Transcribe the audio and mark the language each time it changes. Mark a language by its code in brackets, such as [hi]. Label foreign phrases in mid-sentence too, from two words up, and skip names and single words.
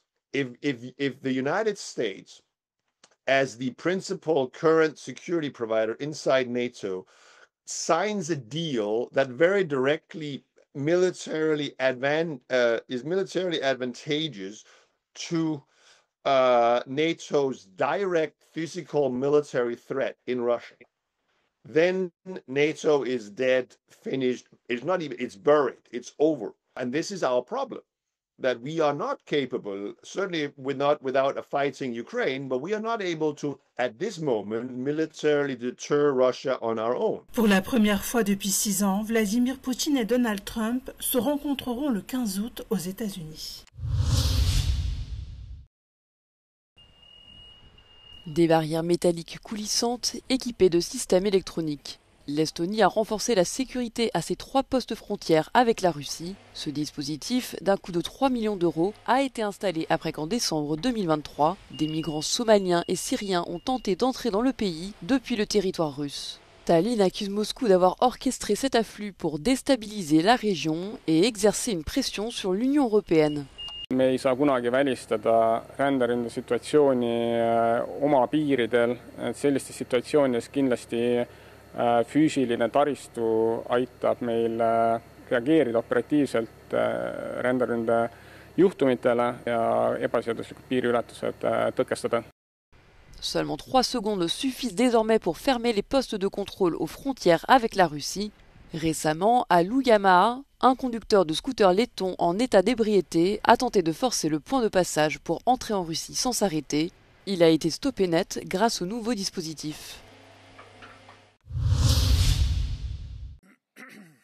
[en] If the United States, as the principal current security provider inside NATO, signs a deal that very directly is militarily advantageous to NATO's direct physical military threat in Russia, then NATO is dead, finished. It's not even, it's buried, it's over. And this is our problem, that we are not capable, certainly without a fighting Ukraine, but we are not able to, at this moment, militarily deter Russia on our own. [fr] Pour la première fois depuis 6 ans, Vladimir Poutine et Donald Trump se rencontreront le 15 août aux États-Unis. Des barrières métalliques coulissantes équipées de systèmes électroniques. L'Estonie a renforcé la sécurité à ses 3 postes frontières avec la Russie. Ce dispositif, d'un coût de 3 millions d'euros, a été installé après qu'en décembre 2023, des migrants somaliens et syriens ont tenté d'entrer dans le pays depuis le territoire russe. Tallinn accuse Moscou d'avoir orchestré cet afflux pour déstabiliser la région et exercer une pression sur l'Union européenne. [et] Me ei saa kunagi välistada ränderünde situatsiooni oma piiridel, et sellistes situatsioonides kindlasti füüsiline taristu aitab meil reageerida operatiivselt ränderünde juhtumitele ja ebaseaduslikud piiriületused tõkestada. [fr] Seulement 3 secondes suffisent désormais pour fermer les postes de contrôle aux frontières avec la Russie. Récemment, à Luujamaa, un conducteur de scooter laiton en état d'ébriété a tenté de forcer le point de passage pour entrer en Russie sans s'arrêter. Il a été stoppé net grâce au nouveau dispositif.